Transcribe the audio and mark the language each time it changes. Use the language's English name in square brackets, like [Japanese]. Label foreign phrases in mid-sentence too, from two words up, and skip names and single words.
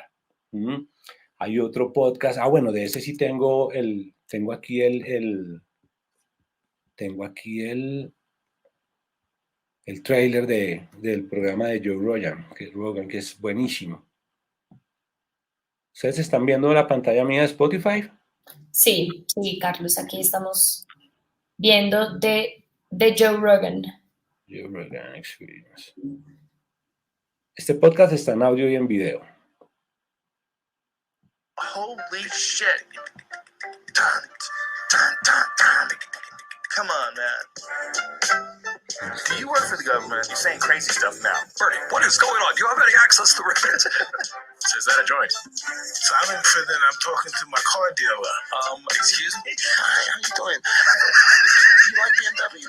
[Spanish] Hay otro podcast, bueno, de ese sí tengo aquí el trailer del programa de Joe Rogan, que es buenísimo. ¿Ustedes están viendo la pantalla mía de Spotify? Sí, Carlos, aquí estamos viendo de Joe Rogan. Joe Rogan Experience. Este podcast está en audio y en video. [English] Holy shit. Dun, dun, dun, dun. Come on, man. Do you work for the government? You're saying crazy stuff now. Bernie, what is going on? Do you have any access to records? So is that a joint? Silent for that I'm talking to my car dealer. Excuse me? Hi, how you doing? You like BMW?